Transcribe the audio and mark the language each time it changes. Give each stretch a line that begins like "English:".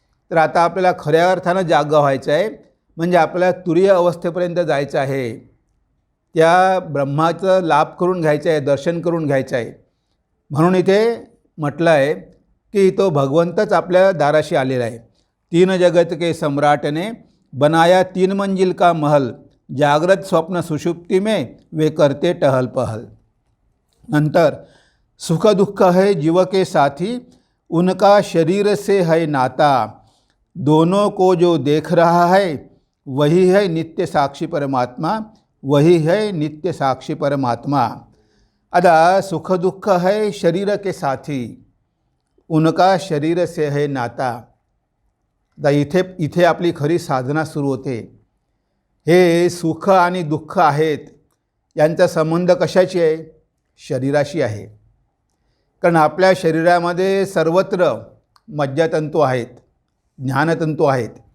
Marathi: तर आता आपल्याला खऱ्या अर्थानं जागा व्हायचं आहे, म्हणजे आपल्याला तुरीय अवस्थेपर्यंत जायचं आहे. त्या ब्रह्माचं लाभ करून घ्यायचं आहे, दर्शन करून घ्यायचं आहे. म्हणून इथे म्हटलं आहे की तो भगवंतच आपल्या दाराशी आलेला आहे.
Hindi: 3 जगत के सम्राटने बनाया 3 मंजिल का महल, जागृत स्वप्न सुषुप्ति में वे करते टहल पहल. नंतर सुख दुख है जीव के साथी, उनका शरीर से है नाता, दोनों को जो देख रहा है वही है नित्य साक्षी परमात्मा, वही है नित्य साक्षी परमात्मा. आता सुख दुख है शरीर के साथी, उनका शरीर से है नाता.
Marathi: आता इथे आपली खरी साधना सुरू होते. हे सुख आणि दुःख आहेत, यांचा संबंध कशाशी आहे? शरीराशी आहे. कारण आपल्या शरीरामध्ये सर्वत्र मज्जातंतू आहेत, ज्ञानतंतू आहेत.